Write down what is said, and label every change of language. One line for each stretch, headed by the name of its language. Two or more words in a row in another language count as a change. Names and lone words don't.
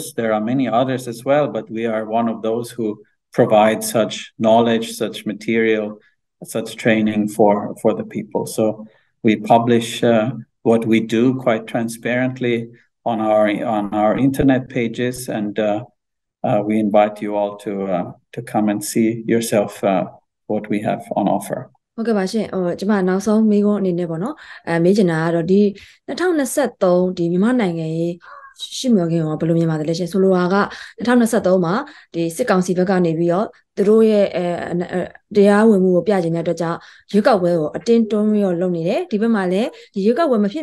English: There are many others as well, but we are one of those who provide such knowledge, such material, such training for the people. So we publish what we do quite transparently on our internet pages, and we invite you all to come and see yourself what we have on offer.
Burmese: ဟုတ်ကဲ့ပါရှင်ကျွန်မနောက်ဆုံးမေးခွန်းအနေနဲ့ပေါ့နော်မေးချင်တာကတော့ဒီ2023ဒီမြန်မာနိုင်ငံရေးရှိမြော်ခင်ရောဘယ်လိုမြင်ပါသလဲရှင်ဆိုလိုတာက2023မှာဒီစစ်ကောင်စီဘက်ကနေပြီး တော့သူတို့ရဲ့တရားဝင်မှုကိုပြချင်တဲ့အတွက်ကြောင့်ရွေးကောက်ပွဲကိုအတင်းတွန်းပြီးတော့လုပ်နေတယ်ဒီဘက်မှာလည်းဒီရွေးကောက်ပွဲမဖြစ်